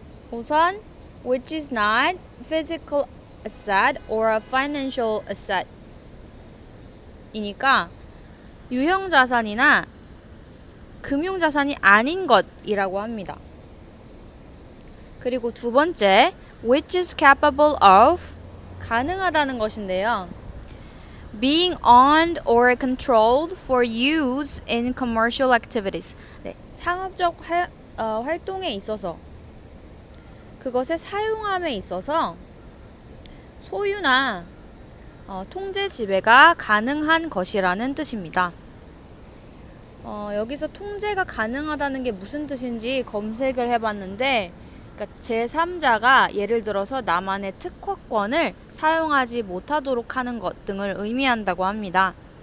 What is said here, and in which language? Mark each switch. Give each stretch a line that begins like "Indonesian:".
Korean: 우선
English: which is not physical asset or a financial asset
Korean: 이니까 유형 자산이나 금융 자산이 아닌 것이라고 합니다. 그리고 두 번째
English: which is capable of
Korean: 가능하다는 것인데요.
English: Being owned or controlled for use in commercial activities.
Korean: 네, 상업적 활동에 있어서 그것의 사용함에 있어서 소유나 통제 지배가 가능한 것이라는 뜻입니다. 여기서 통제가 가능하다는 게 무슨 뜻인지 검색을 해봤는데 그러니까 제3자가 예를 들어서 나만의 특허권을 사용하지 못하도록 하는 것 등을 의미한다고 합니다.